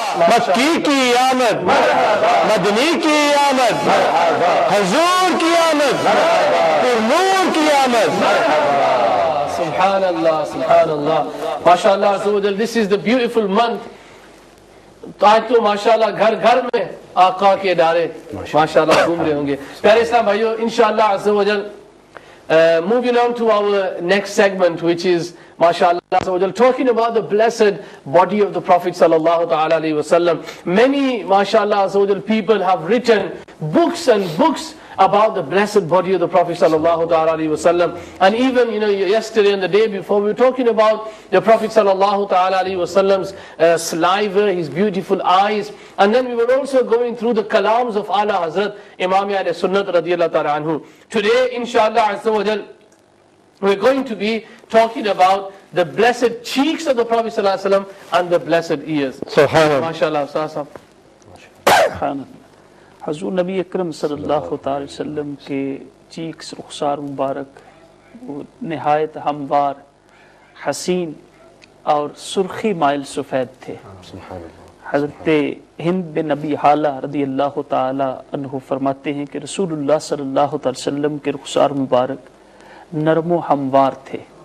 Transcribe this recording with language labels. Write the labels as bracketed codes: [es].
[ur] مکی کی آمد, مدنی کی آمد, حضور کی آمد, پر نور کی آمد. [ar] Subhanallah, subhanallah. [en] MashaAllah, so this is the beautiful month. [ur] تو آج تو ماشاءاللہ گھر گھر میں آقا کے ادارے ماشاءاللہ گھوم رہے ہوں گے. پیارے اسلام بھائیو, [en] انشاءاللہ عز و جل moving on to our next segment, which is MashaAllah azza wa jal, talking about the blessed body of the Prophet sallallahu ta'ala alayhi wa sallam. Many MashaAllah azza wa jal people have written books and books about the blessed body of the Prophet sallallahu ta'ala alayhi wa sallam. And even yesterday and the day before, we were talking about the Prophet sallallahu ta'ala alayhi wa sallam's saliva, his beautiful eyes. And then we were also going through the kalams of Ala Hazrat Imam Ahl Sunnat radiyallahu ta'ala anhu. Today, inshallah azza wa jal, we're going to be talking about the blessed cheeks of the Prophet sallallahu alaihi wasallam and the blessed ears. [ar] Subhanallah. MashaAllah, Ustaz. سبحان اللہ. [ur] حضور نبی اکرم صلی اللہ تعالی وسلم کے checks, رخسار مبارک وہ نہایت ہموار, حسین اور سرخی مائل سفید تھے. حضرت ہند بن ابی حالہ رضی اللہ تعالی عنہ فرماتے ہیں کہ رسول اللہ صلی اللہ تعالی وسلم کے رخسار مبارک نرم و ہموار تھے.